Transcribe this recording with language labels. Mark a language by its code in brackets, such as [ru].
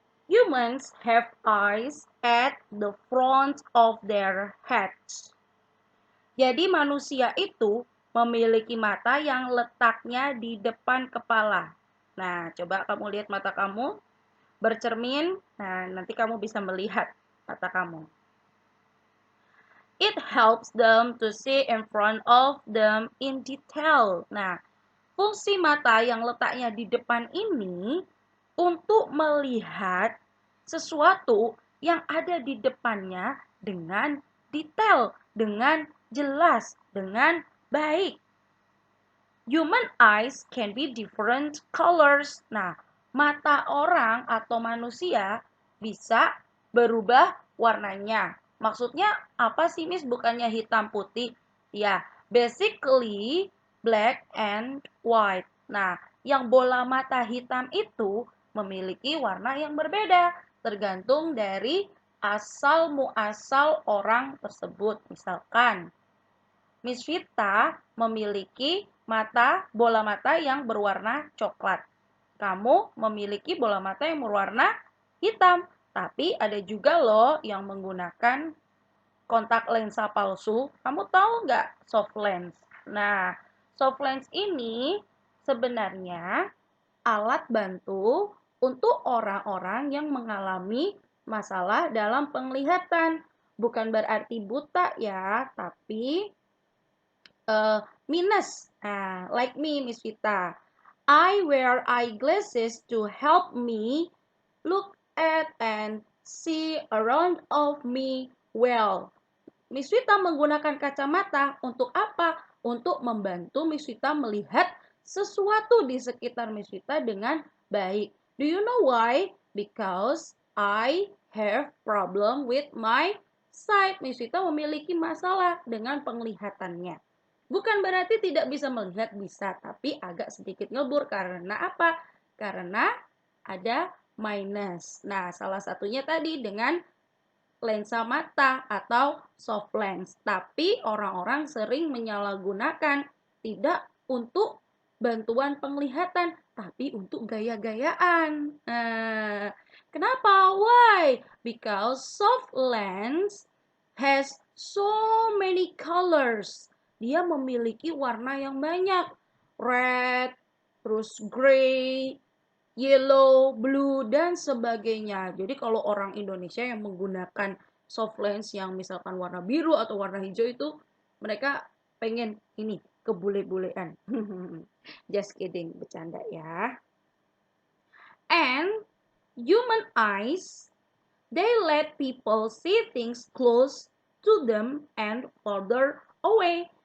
[en] Humans have eyes at the front of their heads. [id] Jadi manusia itu memiliki mata yang letaknya di depan kepala. Nah, coba kamu lihat mata kamu, bercermin. Nah, nanti kamu bisa melihat mata kamu. [en] It helps them to see in front of them in detail. [id] Nah, fungsi mata yang letaknya di depan ini untuk melihat sesuatu yang ada di depannya dengan detail, dengan jelas, dengan baik. [en] Human eyes can be different colors. [id] Nah, mata orang atau manusia bisa berubah warnanya. Maksudnya apa sih, Miss? Bukannya hitam putih? [en] Ya, basically black and white. [id] Nah, yang bola mata hitam itu memiliki warna yang berbeda, tergantung dari asal muasal orang tersebut. Misalkan, Miss Vita memiliki bola mata yang berwarna coklat. Kamu memiliki bola mata yang berwarna hitam. Tapi ada juga loh yang menggunakan kontak lensa palsu. Kamu tahu nggak soft lens? Nah, soft lens ini sebenarnya alat bantu untuk orang-orang yang mengalami masalah dalam penglihatan. Bukan berarti buta ya, tapi minus. [en] Like me, Miss Vita. I wear eyeglasses to help me look at and see around of me well. [id] Miss Vita menggunakan kacamata untuk apa? Untuk membantu Miss Vita melihat sesuatu di sekitar Miss Vita dengan baik. [en] Do you know why? Because I have problem with my sight. [id] Miss Vita memiliki masalah dengan penglihatannya. Bukan berarti tidak bisa melihat, bisa, tapi agak sedikit ngebur. Karena apa? Karena ada minus. Nah, salah satunya tadi dengan lensa mata atau soft lens. Tapi orang-orang sering menyalahgunakan, tidak untuk bantuan penglihatan, tapi untuk gaya-gayaan. Nah, kenapa? [en] Why? Because soft lens has so many colors. [id] Dia memiliki warna yang banyak. Red, terus gray, yellow, blue, dan sebagainya. Jadi kalau orang Indonesia yang menggunakan soft lens yang misalkan warna biru atau warna hijau itu, mereka pengen ini, kebule-bulean. [en] Just kidding, [id] bercanda ya. [en] And human eyes, they let people see things close to them and further away.